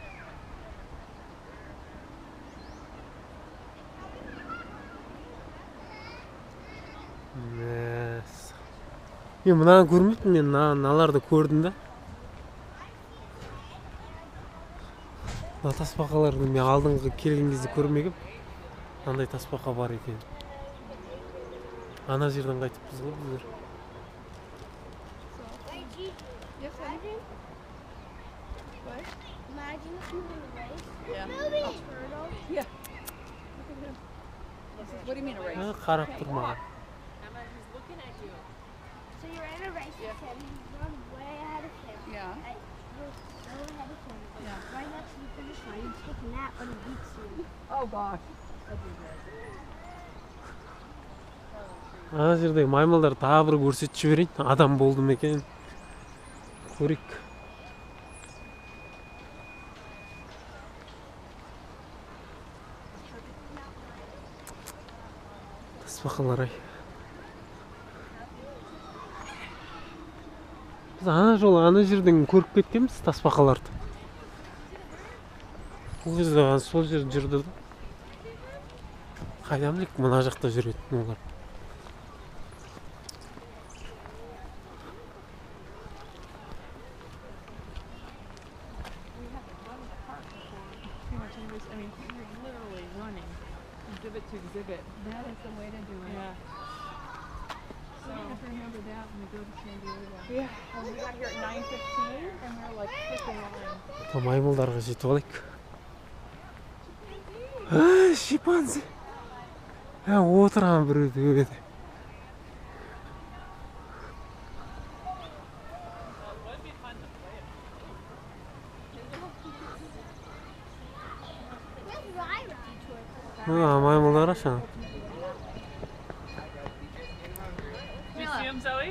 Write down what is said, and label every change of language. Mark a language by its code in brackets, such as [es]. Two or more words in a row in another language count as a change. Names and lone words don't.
[kk] Мен мынаны көрмеппін, мен мыналарды көрдім да. Мына тасбақаларды мен алдыңғы келген кезде көрмегем. Мынандай тасбақа бар екен. Ана жерден қайтыппыз ғой біздер. [en] Imagine if you were in a race. Yeah. Moving. Yeah. What do you mean a race? [kk] Қарап тұр маған. [en] So you're in a race with him. You run way ahead of him. Yeah. Like, you're so ahead of him. Yeah. Right next to the finish line, you take a nap when he beats you. Oh gosh. [kk] Ана жердегі маймылдар тағы бір көрсетіп жіберейін. Адам болды ма екен? Көрейік. Тасбақалар ай. Біз ана жолы ана жерден көріп кеткенбіз тасбақаларды. Бұл кезде сол жер жүрді да. Қайдан білейік мына жақта жүретін олар. [en] I mean, you're literally running exhibit to exhibit. That is the way to do it. Yeah. So you have to remember that when we go to San Diego. Yeah. Well, we got here at 9:15 and we were like freaking line. [kk] Маймылдарға жетіп алайық. Шипанзи. Отырған біреу дөбеді. Маймылдар ашан. [en] Did you see him, Zoe?